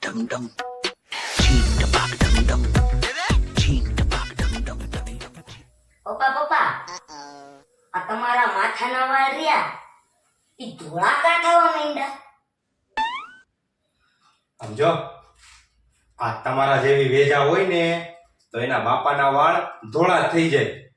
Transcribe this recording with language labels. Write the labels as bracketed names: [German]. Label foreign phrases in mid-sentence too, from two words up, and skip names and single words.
[Gujarati] dum dum. Ching da bak dum dum. Ching da bak dum dum dum dum. પપ્પા પપ્પા આ તમારા માથાના વાળ રહ્યા ઈ ધોળા કા થવા માંડ્યા? સમજો આ તમારા જેવી વેજા હોય ને તો એના બાપાના વાળ ધોળા થઈ જાય.